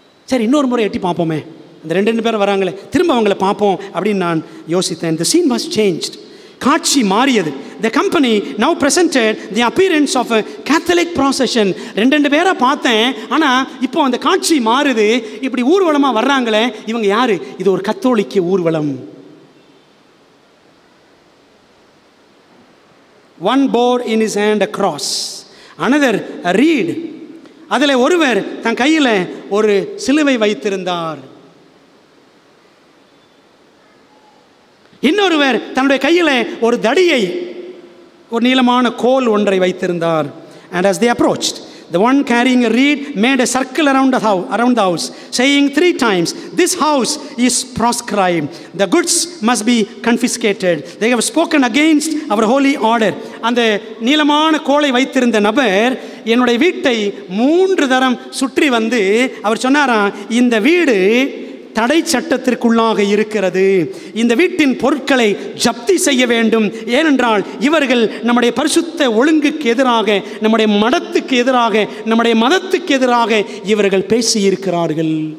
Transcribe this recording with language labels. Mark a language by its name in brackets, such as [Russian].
[Tamil] சரி, இன்னொரு முறை எட்டி பார்ப்போமே, அந்த ரெண்டு பேர் வராங்களே, திரும்ப அவங்கள பார்ப்போம் அப்படின்னு நான் யோசித்தேன். [English] The scene was changed. [Tamil] காட்சி மாறியது. [English] The company now presented the appearance of a Catholic procession. [Tamil] ரெண்டு பேரை பார்த்தேன், ஆனால் இப்போ அந்த காட்சி மாறுது. இப்படி ஊர்வலமாக வர்றாங்களே, இவங்க யாரு? இது ஒரு கத்தோலிக்க ஊர்வலம். [English] One bore in his hand a cross, another a reed. [Tamil] அதில் ஒருவர் தன் கையில் ஒரு சிலுவை வைத்திருந்தார். இன்னொருவர் தன்னுடைய கையில் ஒரு தடியை, ஒரு நீளமான கோல் ஒன்றை வைத்திருந்தார். [English] And as they approached, the one carrying a reed made a circle around the house, saying 3 times, "This house is proscribed. The goods must be confiscated. They have spoken against our holy order." [Tamil] அந்த நீளமான கோலை வைத்திருந்த நபர் என்னுடைய வீட்டை 3 தரம் சுற்றி வந்து அவர் சொன்னாராம், இந்த வீடு தடை சட்டத்திற்குள்ளாக இருக்கிறது, இந்த வீட்டின் பொருட்களை ஜப்தி செய்ய வேண்டும், ஏனென்றால் இவர்கள் நம்முடைய பரிசுத்த ஒழுங்குக்கு எதிராக, நம்முடைய மடத்துக்கு எதிராக, நம்முடைய மதத்துக்கு எதிராக இவர்கள் பேசியிருக்கிறார்கள்.